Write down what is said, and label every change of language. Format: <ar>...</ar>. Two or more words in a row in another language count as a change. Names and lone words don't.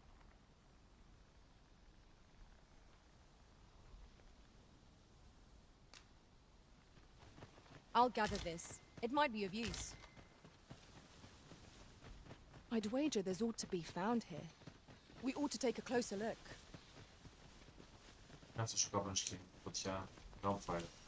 <en>I'll gather this. It might be of use. I'd wager there's ought to be found here. We ought to take a closer look.</en> <el>Αυτός ο καπνός και φωτιά.</el> <en>Campfire.</en>